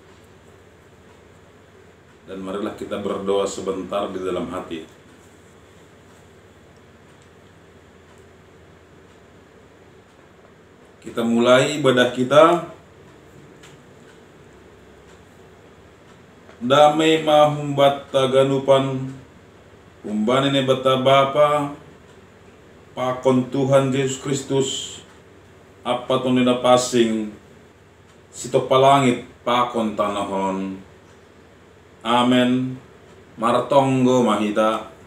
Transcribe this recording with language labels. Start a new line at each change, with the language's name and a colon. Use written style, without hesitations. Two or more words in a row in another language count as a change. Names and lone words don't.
Indonesian: Dan marilah kita berdoa sebentar di dalam hati. Kita mulai ibadah kita.
Batak Simalungun: Damai mahumbat taganupan umbanine bata Bapa pakon Tuhan Yesus Kristus apa tonina pasing sito palangit pakon tanahon. Amen. Martonggo mahita.